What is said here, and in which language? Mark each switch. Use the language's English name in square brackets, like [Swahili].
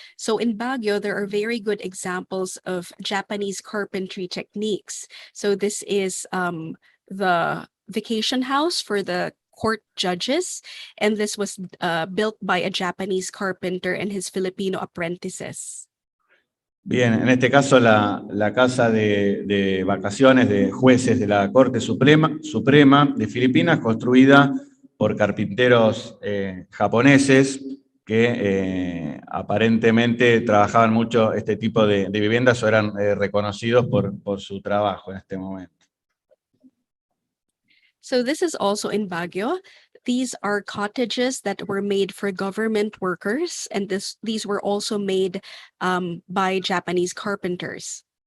[English] So in Baguio, there are very good examples of Japanese carpentry techniques. So this is the vacation house for the court judges, and this was built by a Japanese carpenter and his Filipino apprentices. [Spanish] Bien, en este caso la casa de vacaciones de jueces de la Corte Suprema de Filipinas, construida por carpinteros japoneses que aparentemente trabajaban mucho este tipo de viviendas o eran reconocidos por su trabajo en este momento. [English] So this is also in Baguio. These are cottages that were made for government workers, and these were also made by Japanese carpenters.